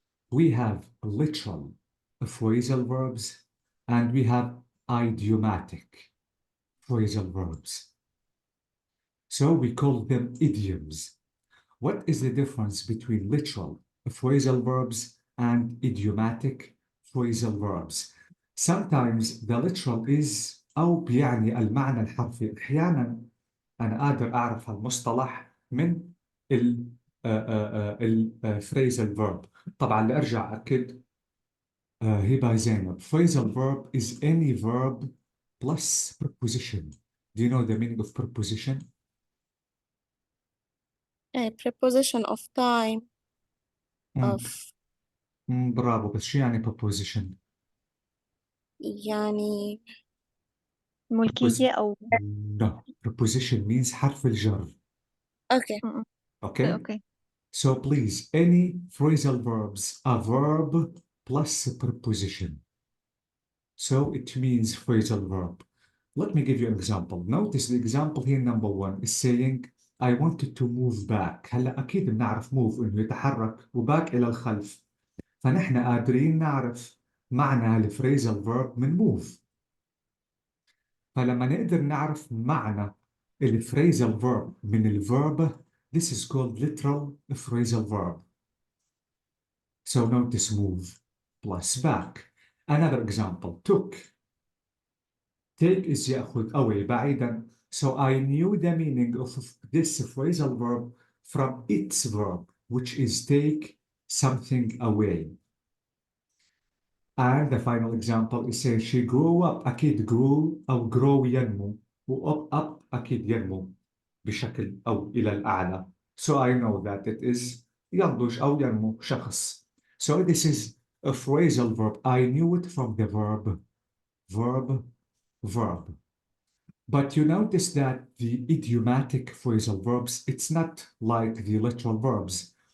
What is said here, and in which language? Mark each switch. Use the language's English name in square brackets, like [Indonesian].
[English] We have literal phrasal verbs and we have idiomatic phrasal verbs. So we call them idioms. What is the difference between literal phrasal verbs and idiomatic phrasal verbs? Sometimes the literal is [Arabic] أو بيعني المعنى الحرفي. أحيانا أنا قادر أعرف المصطلح من الفريزال verb. طبعا لأرجع أكد هبة زينب. [English] Phrasal verb is any verb plus preposition. Do you know the meaning of preposition? preposition of time مم. of [Arabic] برافو، بس شو يعني preposition؟ يعني ملكية أو [English] No. Preposition means [Arabic] حرف الجر. [English] okay م- م. Okay? Okay So please, any phrasal verbs, a verb plus a preposition. So it means phrasal verb. Let me give you an example. Notice the example here, number one, is saying, I wanted to move back. [Arabic] هلا أكيد بنعرف move إنه يتحرك وباك إلى الخلف. فنحن قادرين نعرف معنى الفريزال verb من move. فلما نقدر نعرف معنى الفريزال verb من الverb, [English] this is called literal phrasal verb. So notice move plus back. Another example, took. Take is [Arabic] يأخذ [English] away [Arabic] بعيدا. [English] So I knew the meaning of this phrasal verb from its verb, which is take something away. And the final example is saying she grew up. [Arabic] أكيد grew أو grow ينمو. و up أكيد ينمو بشكل أو إلى الأعلى. [English] So I know that it is [Arabic] ينضج أو ينمو شخص. [English] So this is a phrasal verb. I knew it from the verb, verb. But you notice that the idiomatic phrasal verbs, it's not like the literal verbs.